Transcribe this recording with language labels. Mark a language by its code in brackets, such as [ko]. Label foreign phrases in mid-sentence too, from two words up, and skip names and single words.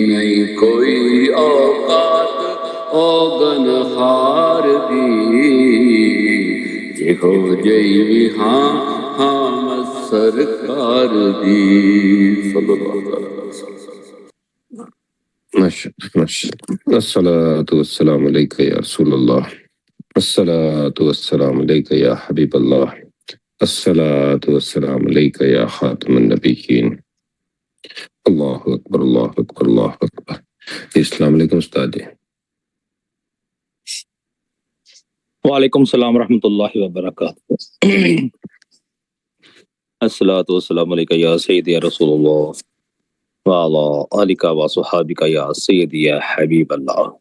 [pa] ਨਹੀਂ ਕੋਈ ਔਕਾਤ ਔਗਨਹਾਰ ਦੀ, ਜਿਹੋ ਜਿਹੀ ਵੀ ਹਾਂ ਮੈਂ ਸਰਕਾਰ ਦੀ। [ar] صلى الله عليه وسلم. الصلاة والسلام عليك يا رسول الله، الصلاة والسلام عليك يا حبيب الله، الصلاة والسلام عليك يا خاتم النبيين۔ اللہ اکبر اللہ اکبر اللہ اکبر۔ السلام علیکم [ur] استاد جی۔ [ar] وعلیکم السلام ورحمۃ اللہ وبرکاتہ۔ الصلاۃ والسلام علیک یا سیدی یا رسول اللہ وعلی آلک و صحابک یا سیدی یا حبیب اللہ۔